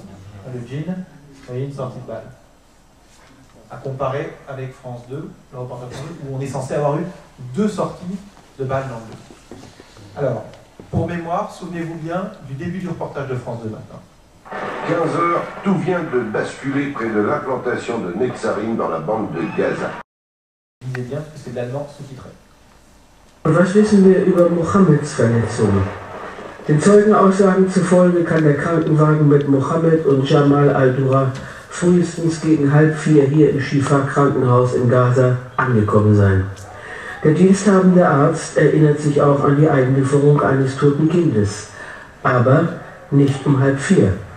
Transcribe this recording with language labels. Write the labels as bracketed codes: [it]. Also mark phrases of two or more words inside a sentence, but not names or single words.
[fr] Le jean, vous voyez une sortie de balle. À comparer avec France 2, le reportage France 2, où on est censé avoir eu 2 sorties de balles dans le dos. Alors, pour mémoire, souvenez-vous bien du début du reportage de France 2 maintenant. 15h, tout vient de basculer près de l'implantation de Netzarim dans la bande de Gaza. Lisez bien, parce que c'est de l'allemand sous-titré. [de] Und was wissen wir über Mohammeds Verletzungen? Den Zeugenaussagen zufolge kann der Krankenwagen mit Mohammed und Jamal al-Dura frühestens gegen 3:30 hier im Shifa-Krankenhaus in Gaza angekommen sein. Der diensthabende Arzt erinnert sich auch an die Einlieferung eines toten Kindes, aber nicht um 3:30.